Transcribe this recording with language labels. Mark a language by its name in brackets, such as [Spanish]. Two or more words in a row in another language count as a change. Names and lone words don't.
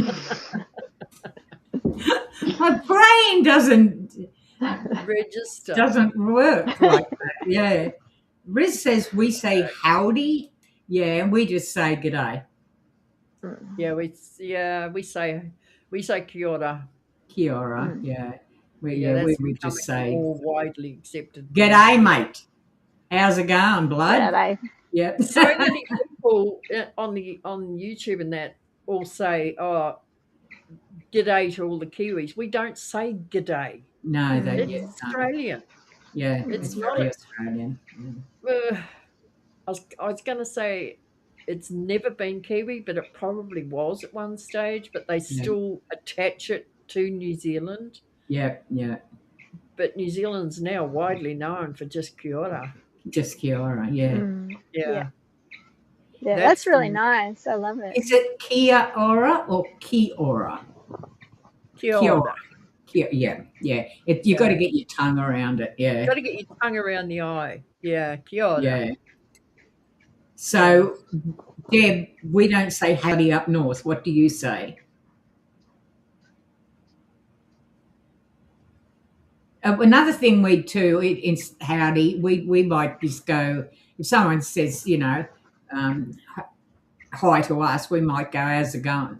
[English] My brain doesn't Register. work like that. Yeah. Riz says we say howdy. Yeah, and we just say g'day. Yeah, we say [Māori] kia ora. Kia ora. [English] Yeah. We that's would just becoming say more widely accepted. g'day, mate. How's it going, blood? G'day. Yep. So many people on YouTube and that all say, "Oh, g'day" to all the Kiwis. We don't say g'day. No, they It's don't. Australian. Yeah, It's it's not very a- Australian. I was going to say it's never been Kiwi, but it probably was at one stage. But they still attach it to New Zealand. Yeah, yeah. But New Zealand's now widely known for just [Māori] kia ora. Just kia ora. [English] Yeah. Yeah. Yeah, That's that's really the- nice. I love it. Is it [Māori] kia ora [English] or [Māori] ki ora? Kia Kia ora. ora. [English] Yeah. You got to get your tongue around it. Yeah. Got to get your tongue around the eye. Yeah, [Māori] kia ora. [English] Yeah. So, Deb, we don't say howdy up north. What do you say? Another thing we do in howdy, we might just go, if someone says, hi to us, we might go, how's it going?